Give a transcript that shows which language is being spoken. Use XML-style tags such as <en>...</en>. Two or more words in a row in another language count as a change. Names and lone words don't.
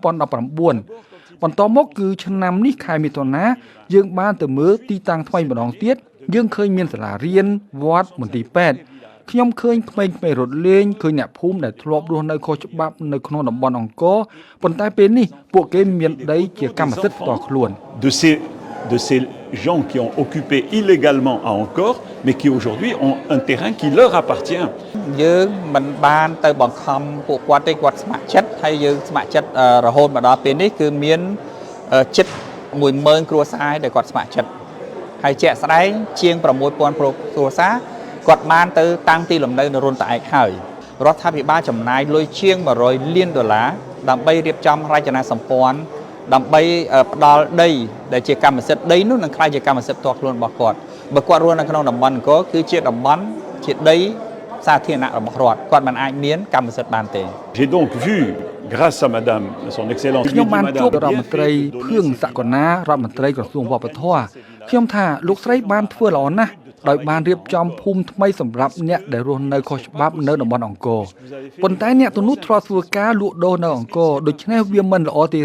<km>2019 បន្តមកគឺឆ្នាំនេះខែមិថុនាយើងបានទៅមើលទីតាំងថ្មីម្ដងទៀតយើងឃើញមានសាលារៀនវត្តមន្ទីរពេទ្យខ្ញុំឃើញក្មេងៗរត់លេងឃើញអ្នកភូមិដែលធ្លាប់រស់នៅខុសច្បាប់នៅក្នុងតំបន់អង្គរប៉ុន្តែពេលនេះពួកគេមានដីជាកម្មសិទ្ធិផ្ទាល់ខ្លួន</km> <fr>de ces gens qui ont occupé illégalement à Angkor mais qui aujourd'hui ont un terrain qui leur appartient</fr> <km>យើងមិនបានទៅបង្ខំពួកគាត់ទេគាត់ស្ម័គ្រចិត្តហើយយើងស្ម័គ្រចិត្តរហូតមកដល់ពេលនេះគឺមានជិត 10000 គ្រួសារដែល គាត់ស្ម័គ្រចិត្តហើយជាក់ស្ដែងជាង 6000 គ្រួសារគាត់បានទៅតាំងទីលំនៅនៅរុនតាឯកហើយរដ្ឋាភិបាលចំណាយលុយជាង$100 លានដើម្បីរៀបចំរចនាសម្ព័ន្ធដើម្បីផ្ដល់ដីដែលជាកម្មសិទ្ធិដីនោះនឹងក្លាយជាកម្មសិទ្ធិផ្ទាល់ខ្លួនរបស់គាត់បើគាត់រស់នៅក្នុងតំបន់អង្គរគឺជាតំបន់ជាដីសាធារណៈរបស់រដ្ឋគាត់មិនអាចមានកម្មសិទ្ធិបានទេ</km> <fr>J'ai donc vu grâce à madame son excellence</fr> <km>ខ្ញុំបានជួបរដ្ឋមន្ត្រីភឿងសកលណារដ្ឋមន្ត្រីក្រសួងវប្បធម៌ខ្ញុំថាលោកស្រីបានធ្វើល្អណាស់ដោយបានរៀបចំភូមិថ្មីសម្រាប់អ្នកដែលរស់នៅខុសច្បាប់នៅតំបន់អង្គរប៉ុន្តែអ្នកទាំងនោះធ្លាប់ធ្វើការលក់ដូរនៅអង្គរដូច្នេះវាមិនល្អទេ</km>